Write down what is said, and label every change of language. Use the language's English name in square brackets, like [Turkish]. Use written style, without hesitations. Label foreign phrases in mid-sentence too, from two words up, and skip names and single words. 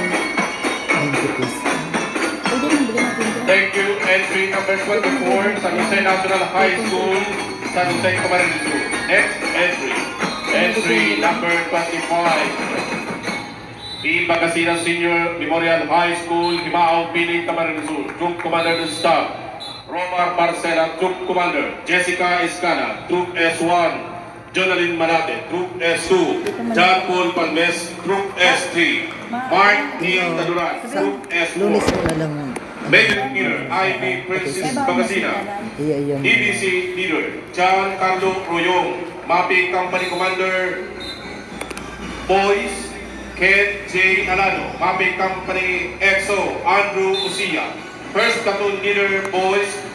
[Filipino] 90 pesos. Pwede man bigyan natin dyan. [English] Thank you. Entry number 24, San Jose National High School, San Jose, Camarines Sur. Next entry. Entry number 25. Team Pangasinan Senior Memorial High School, Himao, Piling, Camarines Sur. Troop Commander ng Staff, Romar Marcela, Troop Commander. Jessica Escana, Troop S1. Jonalyn Malate, Troop S2. John Paul Palmes, Troop S3. Mark Neil Taduran, Troop Lunes S4. [Filipino] mo na lang. [English] Major Leader, IB Princess Pangasinan. [Bikol] Iya, yun. [English] DBC Leader, John Carlo Royong. Mapping Company Commander, Boys, Ken J. Alano. Mapping Company EXO, Andrew Usia. First Platoon Leader, Boys,